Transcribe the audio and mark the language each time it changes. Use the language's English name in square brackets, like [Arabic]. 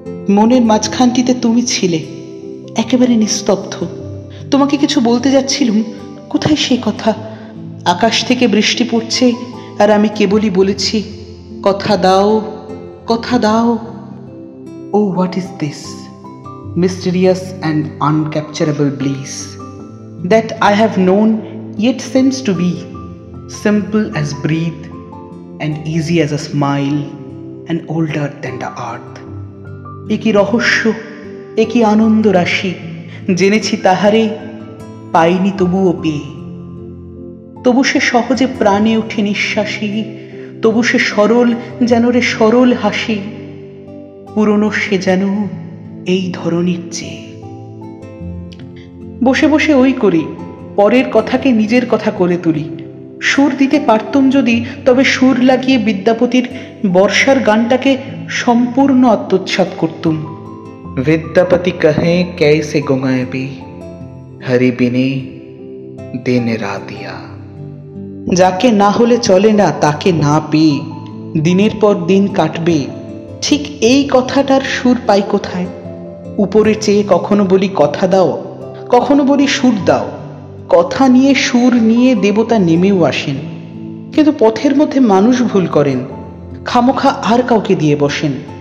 [Bangla] মনের মাঝখানটিতে তুমি ছিলে, একেবারে নিস্তব্ধ। তোমাকে কিছু বলতে যাচ্ছিলুম, কোথায় সেই কথা? আকাশ থেকে বৃষ্টি পড়ছে আর আমি কেবলই বলেছি, কথা দাও, কথা দাও। [English] Oh what is this mysterious and uncapturable bliss that I have known yet seems to be simple as breath and easy as a smile and older than the earth. [Bangla] একই রহস্য, একই আনন্দ রাশি, জেনেছি তাহারে, পাইনি তবুও পেয়ে। তবু সে সহজে প্রাণে ওঠে নিঃশ্বাসী, তবু সে সরল যেন রে সরল হাসি, পুরনো সে যেন এই ধরনের চেয়ে। বসে বসে ওই করি, পরের কথাকে নিজের কথা করে তুলি। সুর দিতে পারতুম যদি, তবে সুর লাগিয়ে বিদ্যাপতির বর্ষার গানটাকে সম্পূর্ণ আত্মোৎসাত করতুম। [Maithili] विद्यापति कहें कैसे गुंगाएबी हरि बिने दिन रातिया। [Bangla] যাকে না হলে চলে না তাকে না পেয়ে দিনের পর দিন কাটবে, ঠিক এই কথাটার সুর পাই কোথায়? উপরে চেয়ে কখনো বলি কথা দাও, কখনো বলি সুর দাও। কথা নিয়ে সুর নিয়ে দেবতা নেমেও আসেন, কিন্তু পথের মধ্যে মানুষ ভুল করেন, খামোখা আর কাউকে দিয়ে বসেন।